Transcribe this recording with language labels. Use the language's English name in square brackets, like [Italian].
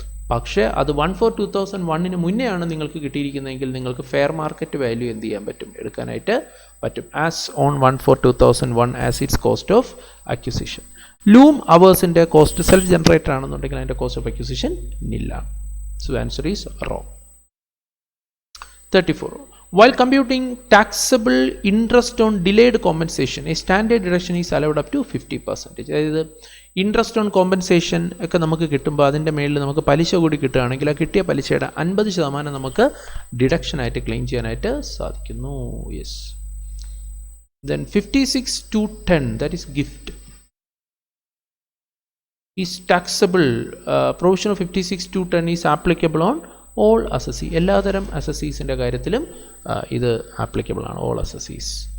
[Malayalam] പക്ഷേ അത് 1/4/2001 മുന്നെയാണ് നിങ്ങൾക്ക് കിട്ടിയിരിക്കുന്നതെങ്കിൽ നിങ്ങൾക്ക് ഫെയർ മാർക്കറ്റ് വാല്യൂ എന്ത് ചെയ്യാൻ പറ്റും, എടുക്കാനായിട്ട് പറ്റും. [English] As on 1/4/2001 as its cost of acquisition. [Malayalam] Loom അവേഴ്സിൻ്റെ cost self generator ആണെന്നുണ്ടെങ്കിൽ അതിൻ്റെ cost of acquisition നില്ലാണ്. [English] So answer is wrong. 34. While computing taxable interest on delayed compensation, a standard deduction is allowed up to 50%. [Malayalam] അതായത് interest on compensation ഒക്കെ നമുക്ക് കിട്ടുമ്പോൾ അതിൻ്റെ മേളിൽ നമുക്ക് പലിശ കൂടി കിട്ടുകയാണെങ്കിൽ ആ കിട്ടിയ പലിശയുടെ 50% നമുക്ക് ഡിഡക്ഷനായിട്ട് ക്ലെയിം ചെയ്യാനായിട്ട് സാധിക്കുന്നു. [English] Yes. Then 56(2)(10 that is gift is taxable. Provision of 56(2)(10 is applicable on all assessee. [Malayalam] എല്ലാതരം അസസീസിൻ്റെ കാര്യത്തിലും ഇത് ആപ്ലിക്കബിൾ ആണ്. [English] All assessees.